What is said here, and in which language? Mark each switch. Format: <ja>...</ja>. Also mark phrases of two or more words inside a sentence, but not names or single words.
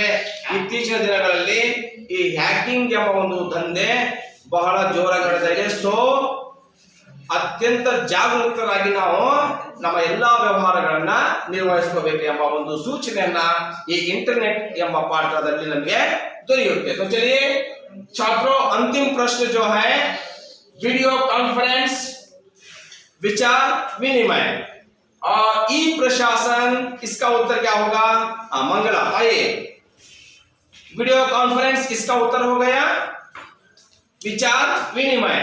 <kn>ಇತ್ತೀಚಿನ ದಿನಗಳಲ್ಲಿ ಈ ಹ್ಯಾಕಿಂಗ್ ಎಂಬ ಒಂದು ದಂಧೆ ಬಹಳ ಜೋರಾಗ್ತಾ ಇದೆ। ಸೊ ಅತ್ಯಂತ ಜಾಗರೂಕರಾಗಿ ನಾವು ನಮ್ಮ ಎಲ್ಲಾ ವ್ಯವಹಾರಗಳನ್ನ ನಿರ್ವಹಿಸಬೇಕು ಎಂಬ ಒಂದು ಸೂಚನೆಯನ್ನ ಈ ಇಂಟರ್ನೆಟ್ ಎಂಬ ಪಾಠದಲ್ಲಿ ನಮಗೆ ದೊರೆಯುತ್ತೆ।</kn> <hi>तो चलिए छात्रों, अंतिम प्रश्न जो है वीडियो कॉन्फ्रेंस, विचार विनिमय और ई प्रशासन, इसका उत्तर क्या होगा? मंगला। आइए, वीडियो कॉन्फ्रेंस इसका उत्तर हो गया, विचार विनिमय।</hi>